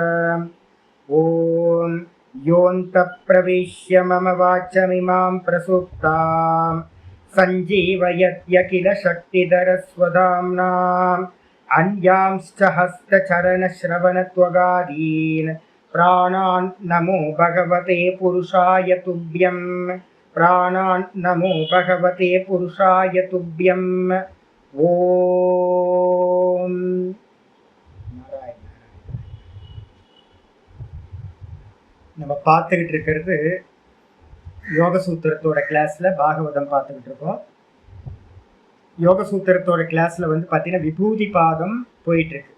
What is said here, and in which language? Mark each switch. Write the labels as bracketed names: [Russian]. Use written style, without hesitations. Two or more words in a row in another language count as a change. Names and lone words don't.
[Sanskrit] ओम योऽन्तः प्रविश्य मम वाचमिमां प्रसुप्तां सञ्जीवयत्यखिल शक्तिधरस्वधाम्ना अन्यांश्च हस्तचरणश्रवणत्वगादीन् प्राणान् नमो भगवते पुरुषाय तुभ्यं। प्राणान् नमो भगवते पुरुषाय तुभ्यं। [Tamil] ஓம் நம்ம பார்த்துக்கிட்டு இருக்கிறது யோக சூத்திரத்தோட கிளாஸ்ல பாகவதம் பார்த்துக்கிட்டு இருக்கோம். யோக சூத்திரத்தோட கிளாஸ்ல வந்து பார்த்தீங்கன்னா விபூதி பாதம் போயிட்டு இருக்கு.